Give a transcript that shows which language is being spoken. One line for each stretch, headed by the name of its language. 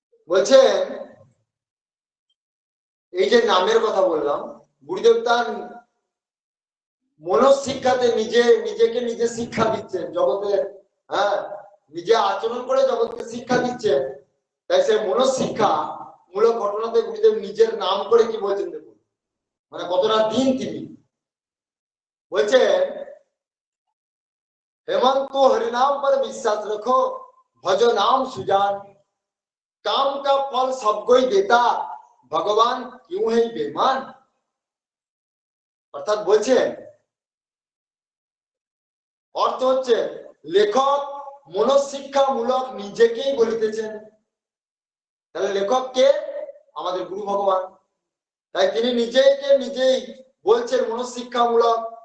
Bangla: বলছেন এই যে নামের কথা বললাম, গুরুদেব তার মনশিক্ষাতে নিজেকে নিজে শিক্ষা দিচ্ছেন জগতে। হ্যাঁ, নিজে আচরণ করে জগৎকে শিক্ষা দিচ্ছেন। তাই সে মনশিক্ষা মূলক ঘটনাতে গুরুদেব নিজের নাম করে কি বলছেন দেখুন, মানে কতটা দিন তিনি বলছেন,
Hindi: हेमंत हरिनाम पर विश्वास रखो, भजो नाम सुजान, काम का फल सबको ही देता, भगवान क्यों है बेईमान।
Bangla: অর্থাৎ বলছেন, অর্থ হচ্ছে লেখক মনশিক্ষামূলক নিজেকেই বলিতেছেন। তাহলে লেখক কে? আমাদের গুরু ভগবান। তাই তিনি নিজেই বলছেন মনশিক্ষামূলক।